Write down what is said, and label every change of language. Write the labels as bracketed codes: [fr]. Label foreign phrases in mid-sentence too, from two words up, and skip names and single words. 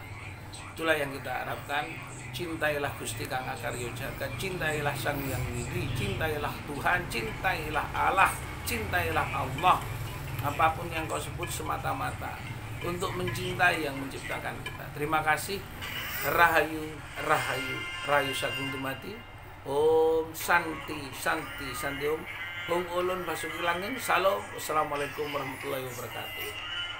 [id] Itulah yang kita harapkan. Cintailah [jv] Gusti Kang Akaryo Jagat, [id] cintailah Sang Hyang Widi, cintailah Tuhan, cintailah Allah, cintailah Allah. Apapun yang kau sebut semata-mata untuk mencintai yang menciptakan kita. Terima kasih. [jv] Rahayu, Rahayu, Rahayu Sagung Dumati. [sa] Om Santi, Santi, Santi Om. [jv] Hong Ulun Basuki Langeng. Salam. [ar] Assalamualaikum warahmatullahi wabarakatuh.